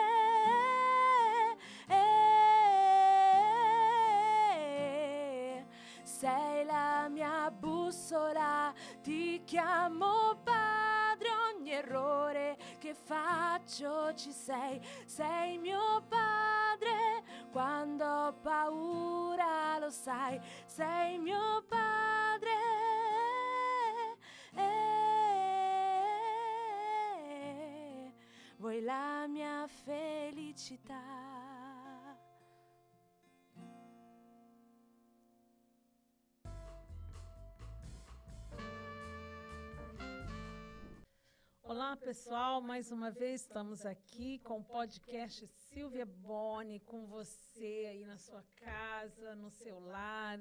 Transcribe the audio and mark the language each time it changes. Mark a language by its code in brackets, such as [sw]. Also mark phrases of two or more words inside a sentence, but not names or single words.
[it] Sei la mia bussola, ti chiamo Padre, ogni errore che faccio ci sei, sei mio Padre, quando ho paura lo sai, sei mio Padre. Vuoi la mia felicità? [pt] Olá, pessoal, mais uma vez estamos aqui com o podcast Silvia Boni, com você aí na sua casa, no seu lar.